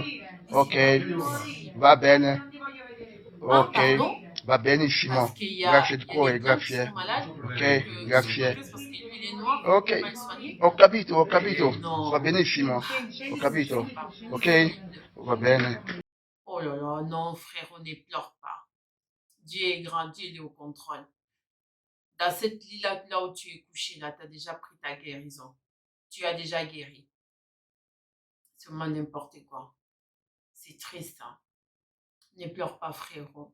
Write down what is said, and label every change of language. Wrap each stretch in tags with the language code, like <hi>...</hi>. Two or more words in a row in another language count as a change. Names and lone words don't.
<it>Ok, va bene. Ok, va benissimo. Grazie di cuore, grazie. Ok, grazie. Ok, ho capito. Va benissimo. Ho capito. Ok, va bene.</it> <fr>Oh là là, non frérot, ne pleure pas. Dieu est grand, Dieu est au contrôle. Dans cette lit-là, là où tu es couché, là, tu as déjà pris ta guérison. Tu as déjà guéri. C'est vraiment n'importe quoi. C'est triste, hein. Ne pleure pas, frérot.</fr>